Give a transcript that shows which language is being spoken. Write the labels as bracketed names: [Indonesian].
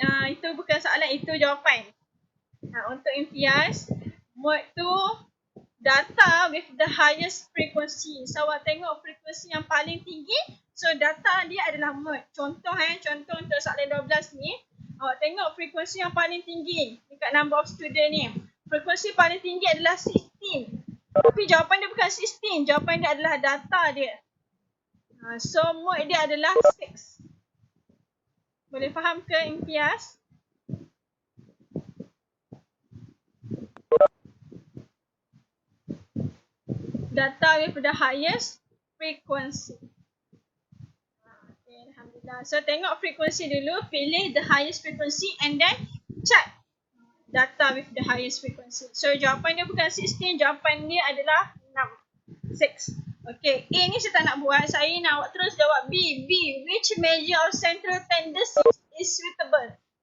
[Malay] Itu bukan soalan, itu jawapan. Untuk imtiaz, [English] Mode tu data with the highest frequency. [Malay] So awak tengok frekuensi yang paling tinggi, so data dia adalah mode. Contoh untuk soalan 12 ni, awak tengok frekuensi yang paling tinggi dekat [English] number of student [Malay] ni. Frekuensi paling tinggi adalah 16. Tapi jawapan dia bukan 16, jawapan dia adalah data dia. So mode dia adalah 6. Boleh faham ke Imtiaz? [English] Data with the highest frequency. Okay, Alhamdulillah. [Malay] So tengok frekuensi dulu, pilih [English] the highest frequency and then check data with the highest frequency. [Malay] So jawapan dia bukan 16, jawapan dia adalah 6. Okay, A ni saya tak nak buat, saya nak awak terus jawab B. [English] Which measure of central tendencies is suitable?